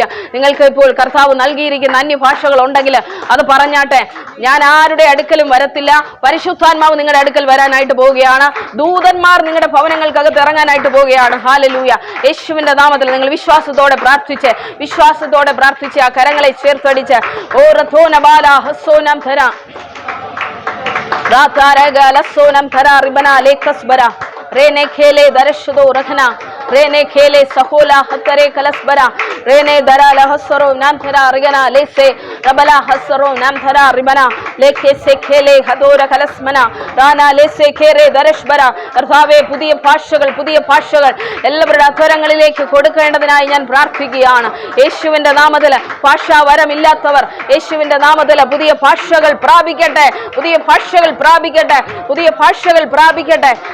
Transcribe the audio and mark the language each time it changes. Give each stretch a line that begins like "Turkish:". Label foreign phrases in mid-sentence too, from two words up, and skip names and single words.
Malayalam: നിങ്ങൾക്ക് ഇപ്പോൾ കർത്താവ് നൽകിയിരിക്കുന്ന അന്യഭാഷകൾ ഉണ്ടെങ്കിൽ അത് പറഞ്ഞാട്ടെ. ഞാൻ ആരുടെ അടുക്കലും വരത്തില്ല, പരിശുദ്ധാത്മാവ് നിങ്ങളുടെ അടുക്കൽ വരാനായിട്ട് പോവുകയാണ്. ദൂതന്മാർ നിങ്ങളുടെ ഭവനങ്ങൾക്കകത്ത് ഇറങ്ങാനായിട്ട് പോവുകയാണ്. ഹല്ലേലൂയ. യേശുവിന്റെ നാമത്തിൽ നിങ്ങൾ വിശ്വാസത്തോടെ പ്രാർത്ഥിച്ച് ആ കരങ്ങളെ ചേർത്തടിച്ച് Rene khele darashdo rakhna rene khele sahola hatare kalasbara rene darala hasaro namthara rigana lese rabala hasaro namthara ribana leke se khele hadora kalasmana rana lese khere darashbara കർത്താവേ പുതിയ ഭാഷകൾ എല്ലാവരുടെ അധരങ്ങളിലേക്ക് കൊടുക്കേണ്ടതിനായി ഞാൻ പ്രാർത്ഥിക്കുകയാണ്. യേശുവിന്റെ നാമത്തിൽ ഭാഷാവരമില്ലാത്തവർ യേശുവിന്റെ നാമത്തിൽ പുതിയ ഭാഷകൾ പ്രാപിക്കട്ടെ.